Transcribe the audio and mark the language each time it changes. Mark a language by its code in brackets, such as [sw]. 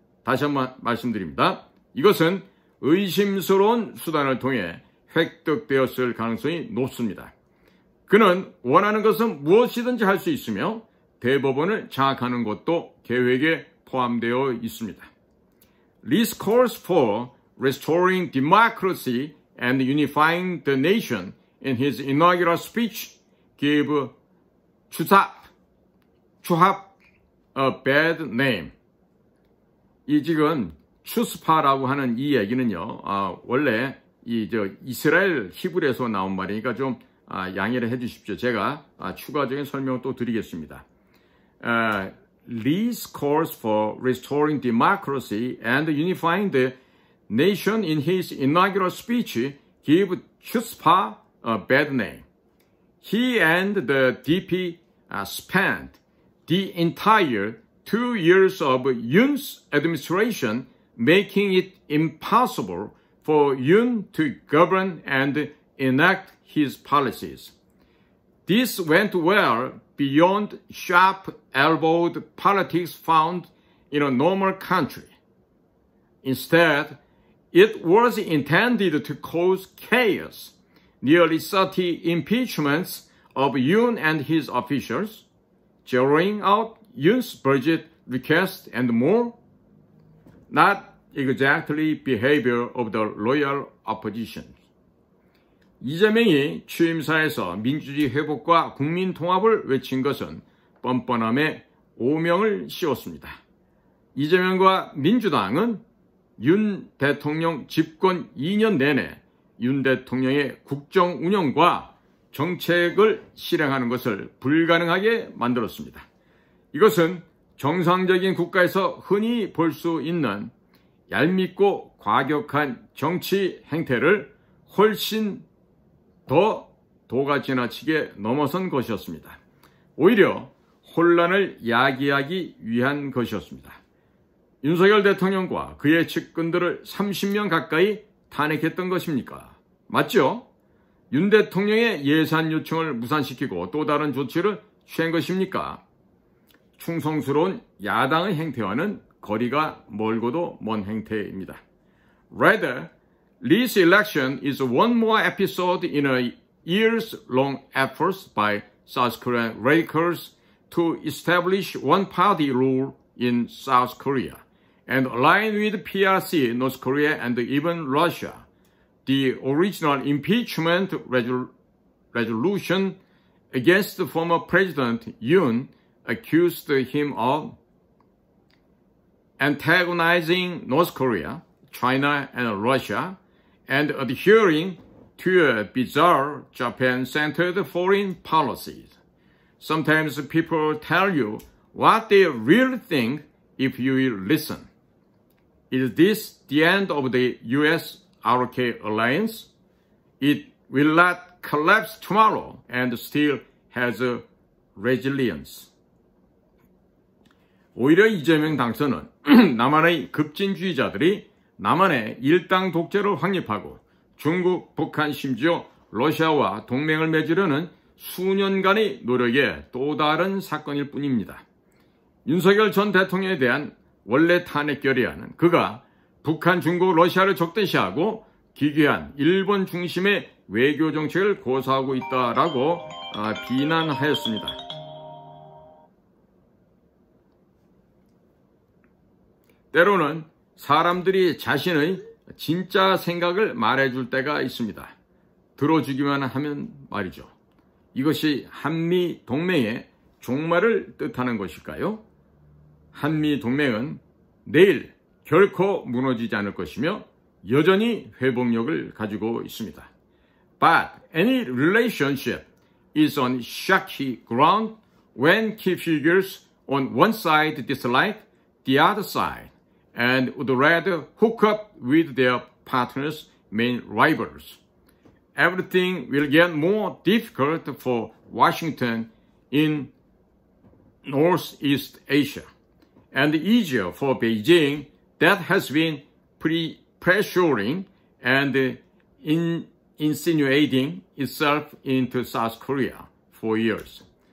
[ko] 다시 한번 말씀드립니다. 이것은 의심스러운 수단을 통해 획득되었을 가능성이 높습니다. 그는 원하는 것은 무엇이든지 할 수 있으며 대법원을 장악하는 것도 계획에 포함되어 있습니다. [en] Lee's calls for restoring democracy and unifying the nation in his inaugural speech gave 추합 a bad name. [ko] 이 지금 추스파라고 하는 이 얘기는요, 원래 이스라엘 히브리에서 나온 말이니까 좀 양해를 해 주십시오. 제가 추가적인 설명을 또 드리겠습니다. [en] Lee's calls for restoring democracy and unifying the nation in his inaugural speech give Chutzpah a bad name. He and the DP spent the entire 2 years of Yoon's administration making it impossible for Yoon to govern and enact his policies. This went well beyond sharp-elbowed politics found in a normal country. Instead, it was intended to cause chaos. Nearly 30 impeachments of Yoon and his officials, zeroing out Yoon's budget request and more. Not exactly behavior of the loyal opposition. [ko] 이재명이 취임사에서 민주주의 회복과 국민 통합을 외친 것은 뻔뻔함에 오명을 씌웠습니다. 이재명과 민주당은 윤 대통령 집권 2년 내내 윤 대통령의 국정 운영과 정책을 실행하는 것을 불가능하게 만들었습니다. 이것은 정상적인 국가에서 흔히 볼 수 있는 얄밉고 과격한 정치 행태를 훨씬 더 도가 지나치게 넘어선 것이었습니다. 오히려 혼란을 야기하기 위한 것이었습니다. 윤석열 대통령과 그의 측근들을 30명 가까이 탄핵했던 것입니까? 맞죠? 윤 대통령의 예산 요청을 무산시키고 또 다른 조치를 취한 것입니까? 충성스러운 야당의 행태와는 거리가 멀고도 먼 행태입니다. [en] Rather, this election is one more episode in a years-long effort by South Korean radicals to establish one-party rule in South Korea and align with PRC, North Korea, and even Russia. The original impeachment resolution against the former President Yoon accused him of antagonizing North Korea, China, and Russia, and adhering to a bizarre Japan-centered foreign policies. Sometimes people tell you what they really think if you will listen. Is this the end of the US-RK alliance? It will not collapse tomorrow and still has a resilience. [ko] 오히려 이재명 당선은 남한의 급진주의자들이 남한의 일당 독재를 확립하고 중국, 북한, 심지어 러시아와 동맹을 맺으려는 수년간의 노력의 또 다른 사건일 뿐입니다. 윤석열 전 대통령에 대한 원래 탄핵 결의안은 그가 북한, 중국, 러시아를 적대시하고 기괴한 일본 중심의 외교 정책을 고수하고 있다라고 비난하였습니다. 때로는 사람들이 자신의 진짜 생각을 말해줄 때가 있습니다. 들어주기만 하면 말이죠. 이것이 한미 동맹의 종말을 뜻하는 것일까요? 한미 동맹은 내일 결코 무너지지 않을 것이며 여전히 회복력을 가지고 있습니다. [en] But any relationship is on shaky ground when key figures on one side dislike the other side and would rather hook up with their partner's main rivals. Everything will get more difficult for Washington in Northeast Asia, and easier for Beijing that has been pressuring and insinuating itself into South Korea for years.